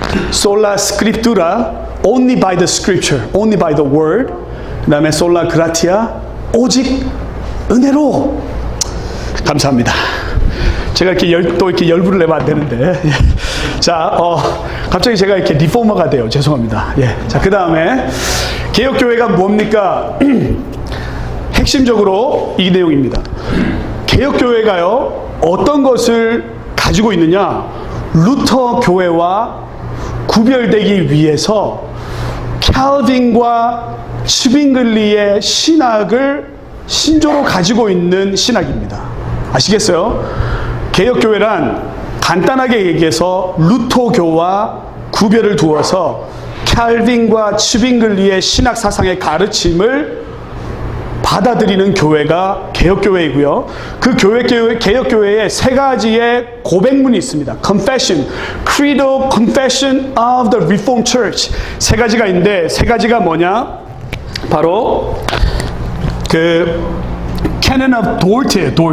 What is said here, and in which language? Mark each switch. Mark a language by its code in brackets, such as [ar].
[la] Sola scriptura, [en] only by the scripture, only by the word. [ko] 그 다음에 [la] sola gratia, [ko] 오직 은혜로. 감사합니다. 제가 이렇게 열불을 내면 안 되는데. 자, 갑자기 제가 이렇게 리포머가 돼요. 죄송합니다. 예. 자, 그 다음에 개혁교회가 뭡니까? 핵심적으로 이 내용입니다. 개혁교회가요, 어떤 것을 가지고 있느냐? 루터 교회와 구별되기 위해서 칼빈과 츠빙글리의 신학을 신조로 가지고 있는 신학입니다. 아시겠어요? 개혁교회란 간단하게 얘기해서 루터교와 구별을 두어서 칼빈과 츠빙글리의 신학 사상의 가르침을 받아들이는 교회가 개혁교회이고요. 그 개혁교회에 세 가지의 고백문이 있습니다. [en] Confession, Credo, Confession of the Reformed Church. [ko] 세 가지가 있는데 세 가지가 뭐냐? 바로 그 Canon of Dort예요.